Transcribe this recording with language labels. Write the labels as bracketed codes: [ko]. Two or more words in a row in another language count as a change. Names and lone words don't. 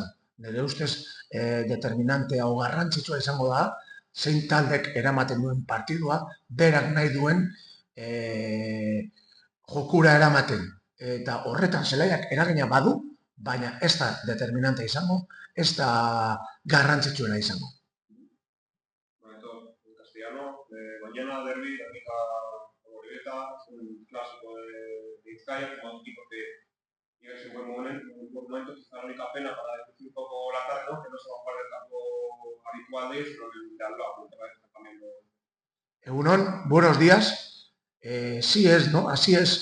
[eu] Nire ustez determinante hau garrantzitsua izango da, zein taldek eramaten duen partidua, berak nahi duen jokura eramaten. Eta horretan zelaiak eragina badu, baina ez da determinante izango, ez da garrantzitsuena izango. [es] Mañana derbi, Gernika Amorebieta, un clásico de Vizcaya, como un equipo que llega en buen momento, quizá la única pena para decir un poco la tarde, ¿no? Que no se va a jugar el campo habitual de ellos, sino el de al lado, que parece también Egunon, buenos días. Sí es, ¿no? Así es.